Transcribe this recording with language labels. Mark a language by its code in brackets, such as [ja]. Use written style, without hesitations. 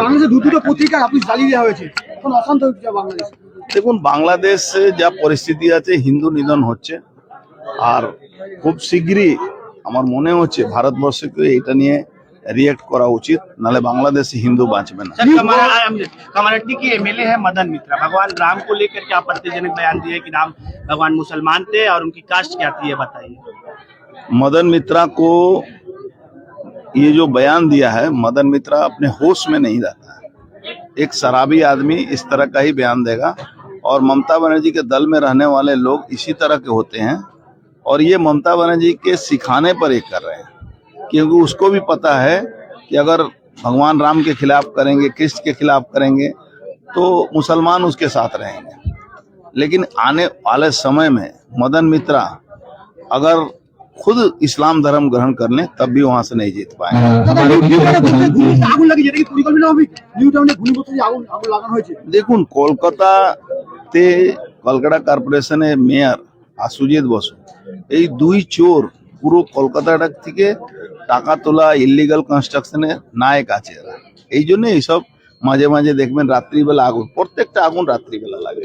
[bn] বাংলাদেশে দুটো পত্রিকার অফিস জ্বালিয়ে দেওয়া হয়েছে, এখন অশান্ত হচ্ছে বাংলাদেশ। দেখুন, বাংলাদেশে যা পরিস্থিতি আছে, হিন্দু নিধন হচ্ছে, আর খুব শীঘ্রই আমার মনে হচ্ছে ভারতবর্ষকে এটা নিয়ে রিয়েক্ট করা উচিত, নাহলে বাংলাদেশে হিন্দু বাঁচবে না। [hi] कमारेड्डी के एमएलए है मदन मित्रा, भगवान राम को लेकर के आपत्तिजनक बयान दिए कि राम भगवान मुसलमान थे और उनकी कास्ट क्या थी, ये बताइए। मदन मित्रा को ये जो बयान दिया है, मदन मित्रा अपने होश में नहीं रहता है। एक शराबी आदमी इस तरह का ही बयान देगा, और ममता बनर्जी के दल में रहने वाले लोग इसी तरह के होते हैं, और ये ममता बनर्जी के सिखाने पर ये कर रहे हैं, क्योंकि उसको भी पता है कि अगर भगवान राम के खिलाफ करेंगे, कृष्ण के खिलाफ करेंगे, तो मुसलमान उसके साथ रहेंगे। लेकिन आने वाले समय में मदन मित्रा अगर खुद इस्लाम धर्म ग्रहण कर लें, तब भी वहां से नहीं जीत पाएंगे। [bn] আগুন লাগে, যেটা কি পরিকল্পনা হবে? নিউ টাউনে ঘূর্ণিঝড়ে আগুন লাগানো হয়েছে। দেখুন, কলকাতাতে কলকাতা কর্পোরেশনের মেয়র আর সুজিত বসু, এই দুই চোর পুরো কলকাতাটা থেকে টাকা তোলা, ইলিগাল কনস্ট্রাকশনের নায়ক আছে এরা। এই জন্য এইসব মাঝে মাঝে দেখবেন রাত্রিবেলা আগুন, প্রত্যেকটা আগুন রাত্রিবেলা লাগে।